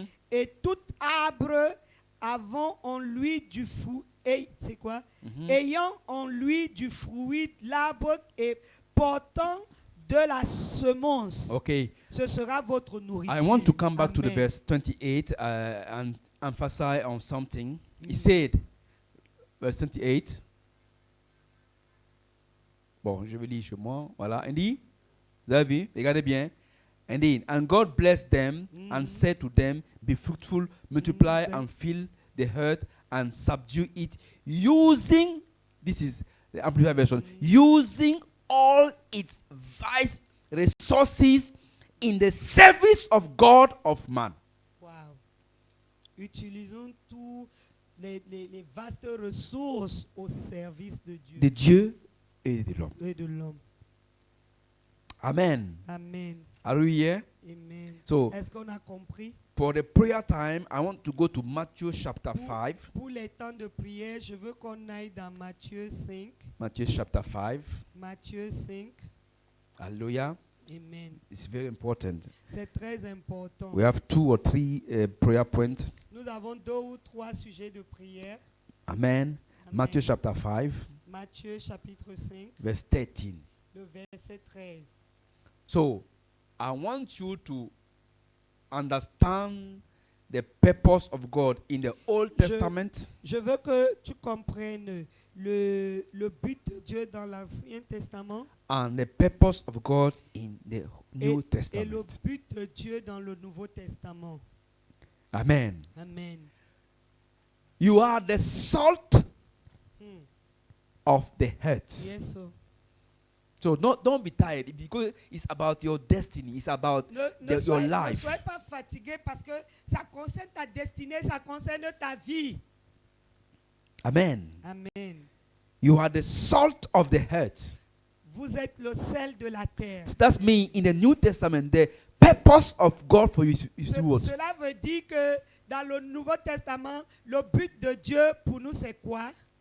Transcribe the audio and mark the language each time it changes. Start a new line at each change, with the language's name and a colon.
French: Et tout arbre ayant en lui du fruit, ayant en lui du fruit, l'arbre et portant de la semence.
English: Okay.
French: Ce sera votre nourriture.
English: I want to come back to the Amen. verse 28 and emphasize on something. He said, verse 28.
French: Bon, je vais lire chez moi. Voilà. Il dit, vous avez vu, regardez bien.
English: And God blessed them and said to them, be fruitful, multiply and fill the earth and subdue it, using, this is the Amplified version, using all its vast resources in the service of God of man. Wow.
French: Utilisons tous les vastes ressources au service de Dieu De Dieu et de l'homme. et de l'homme.
English: Amen. Amen. Are we here? Amen. So,
French: Est-ce qu'on a compris?
English: for the prayer time, I want to go to Matthew chapter 5.
French: Pour les temps de prière, je veux qu'on aille dans Matthieu 5.
English: Matthew chapter 5.
French: Matthieu 5.
English: Hallelujah. Amen. It's very important.
French: C'est très important.
English: We have 2 or 3 prayer points.
French: Nous avons 2 ou 3 sujets de prière.
English: Amen. Amen. Matthew chapter 5,
French: Matthieu chapitre 5,
English: verse 13.
French: le verset 13.
English: So, I want you to understand the purpose of God in the Old Testament
French: Je veux que tu comprennes le but de Dieu dans l'Ancien Testament
English: and the purpose of God in the New
French: et le
English: Testament.
French: but de Dieu dans le Nouveau Testament.
English: Amen. Amen. You are the salt of the earth. Yes, sir. So don't be tired because it's about your destiny. It's about your
French: Ne
English: life.
French: sois pas fatigué parce que ça concerne ta destinée, ça concerne ta vie.
English: Amen. Amen. You are the salt of the earth.
French: Vous êtes le sel de la terre.
English: So that's me in the New Testament. The purpose of God for you is what?
French: Cela veut dire que dans le Nouveau Testament, le but de Dieu pour nous, c'est quoi?